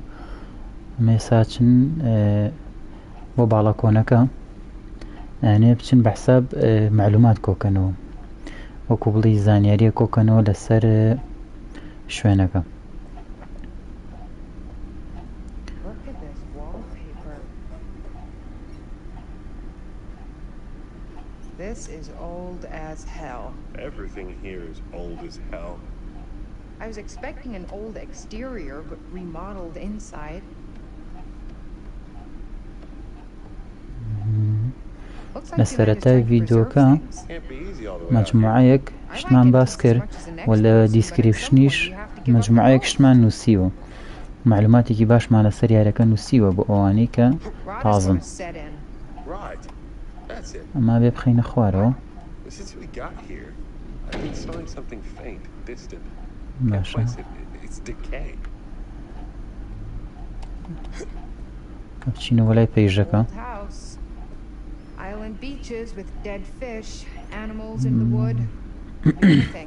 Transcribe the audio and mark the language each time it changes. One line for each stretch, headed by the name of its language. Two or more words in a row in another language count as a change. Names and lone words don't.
Central Kurdish: ئێستا چن بۆ باڵەکۆنەکە، ئەنێ بچن بە حساب معلومات کۆکەنەوە، وەکو بڵی زانیاریە کۆکەنەوە لەسەر شوێنەکە.
English: This is old as hell. Everything here is old as hell. I was expecting an old exterior, but remodeled inside.
Central Kurdish: لەسەرەتای ڤیدیۆکە مەجموعەیەک شتمان باس کرد و لە دیسکریپشنیش مەجموعەیەک شتمان نووسیوە، معلوماتێکی باشمان لەسەر یاریەکە نووسیوە بۆ ئەوانەی کە تازن. ئەما بێ بخەینە خوارەوە. باشە. بچینەوە لای پەیژەکە.
English: Island beaches with dead fish, animals in the wood, anything.